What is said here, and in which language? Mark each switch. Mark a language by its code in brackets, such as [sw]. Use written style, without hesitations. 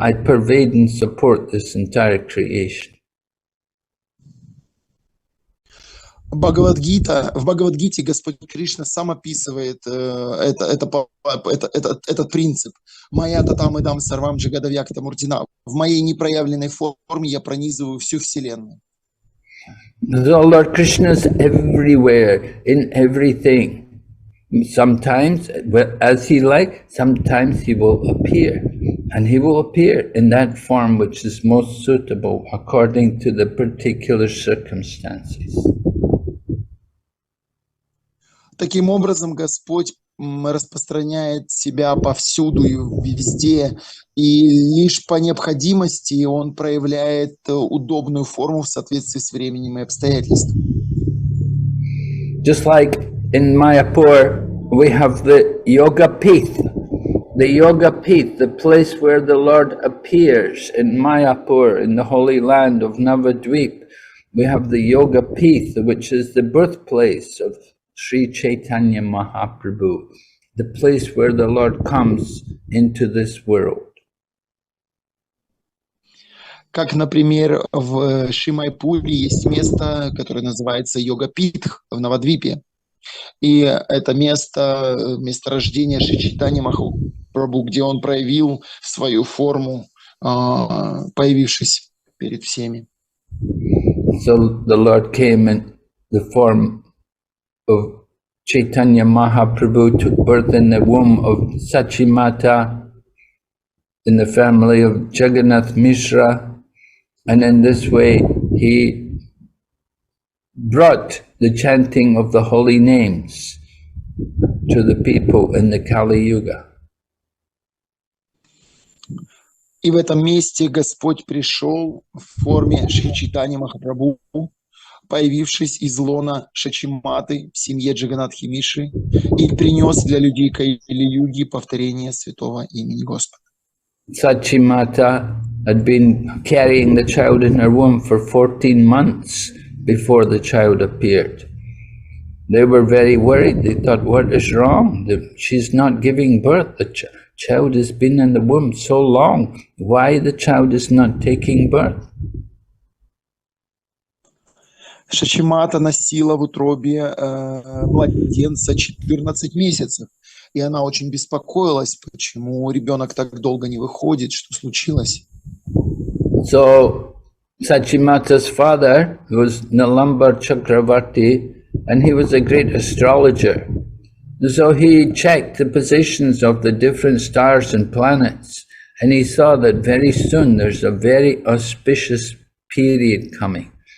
[en] I pervade and support this entire creation. [ru] В Бхагавад-гите Господь Кришна сам описывает этот принцип. [sa] «Майя татам идам сарвам джагадавьякта муртина». [ru] В моей непроявленной форме я пронизываю всю Вселенную. [en] The Lord Krishna is everywhere, in everything. Sometimes, as he likes, sometimes he will appear. And he will appear in that form which is most suitable according to the particular circumstances. [ru] Таким образом, Господь распространяет себя повсюду и везде, и лишь по необходимости Он проявляет удобную форму в соответствии с временем и обстоятельствами. [en] Just like in Mayapur, we have the Yoga Pith. The Yoga Pith, the place where the Lord appears in Mayapur, in the holy land of Navadvip. We have the Yoga Pith, which is the birthplace of Sri Chaitanya Mahaprabhu, the place where the Lord comes into this world. [ru] Как, например, в Шримайпуре есть место, которое называется Йога-Питх в Навадвипе. И это месторождение Шри Чайтанья Махапрабху, где он проявил свою форму, появившись перед всеми. [en] So the Lord came in the form of Chaitanya Mahaprabhu, took birth in the womb of Sachimata, in the family of Jagannath Mishra, and in this way he brought the chanting of the holy names to the people in the Kali Yuga. [ru] И в этом месте Господь пришел в форме Шри Чайтаньи Махапрабху, появившись из лона Шачиматы в семье Джаганатхи Миши, и принес для людей Кайли-юги повторение святого имени Господа. [en] Sachimata had been carrying the child in her womb for 14 months before the child appeared. They were very worried. They thought, what is wrong? She's not giving birth. The child has been in the womb so long. Why the child is not taking birth? [ru] Шачимата носила в утробе младенца 14 месяцев. И она очень беспокоилась, почему ребенок так долго не выходит, что случилось. [en] So Sachimata's father was Nalambar Chakravarti, and he was a great astrologer. So he checked the positions of the different stars and planets, and he saw that very soon there's a very auspicious period coming.